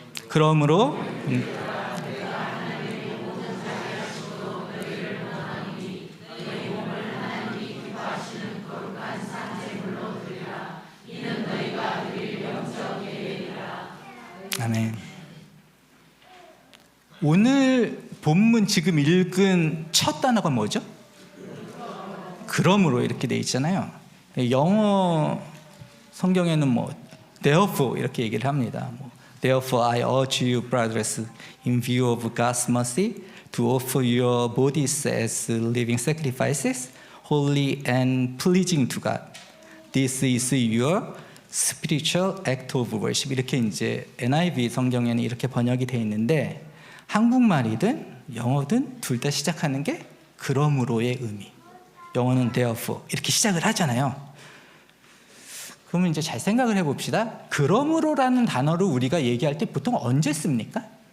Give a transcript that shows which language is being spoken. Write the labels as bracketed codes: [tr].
[ko] 그러므로 아멘. 오늘 본문 지금 읽은 첫 단어가 뭐죠? 그러므로 이렇게 돼 있잖아요. 영어 성경에는 뭐 therefore 이렇게 얘기를 합니다. [en] Therefore I urge you, brothers, in view of God's mercy, to offer your bodies as living sacrifices, holy and pleasing to God. This is your spiritual act of worship. [ko] 이렇게 이제 NIV 성경에는 이렇게 번역이 돼 있는데, 한국말이든 영어든 둘 다 시작하는 게 그러므로의 의미. 영어는 therefore 이렇게 시작을 하잖아요. 그러면 이제 잘 생각을 해봅시다. 그러므로라는 단어를 우리가 얘기할 때 보통 언제 씁니까?